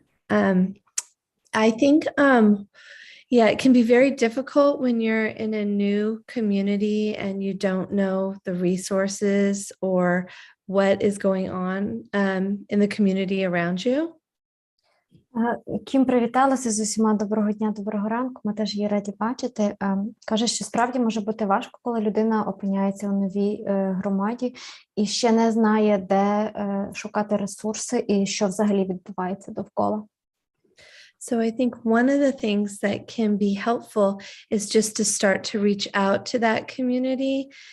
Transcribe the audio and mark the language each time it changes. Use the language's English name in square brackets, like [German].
[English] I think, yeah, it can be very difficult when you're in a new community and you don't know the resources or what is going on in the community around you. [Ukrainian] Кім привіталася з усіма. Доброго дня, доброго ранку. Ми теж її раді бачити. Каже, що справді може бути важко, коли людина опиняється у новій громаді і ще не знає, де шукати ресурси і що взагалі відбувається довкола. [English] So I think one of the things that can be helpful is just to start to reach out to that community.